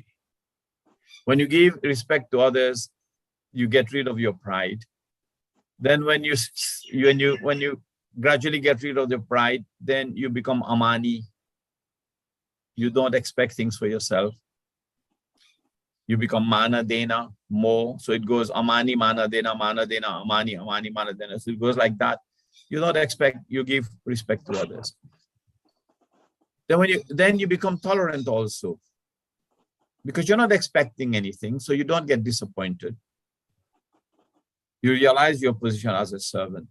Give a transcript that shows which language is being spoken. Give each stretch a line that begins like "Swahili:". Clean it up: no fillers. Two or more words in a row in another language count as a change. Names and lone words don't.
English: When you give respect to others, you get rid of your pride. Then when you gradually get rid of the pride, then you become amani. You don't expect things for yourself. You become
Hindi: mana dena,
English: more. So it goes
Hindi: amani, mana dena, amani, amani, mana dena.
English: So it goes like that. You don't expect, you give respect to others. Then you become tolerant also. Because you're not expecting anything, so you don't get disappointed. You realize your position as a servant.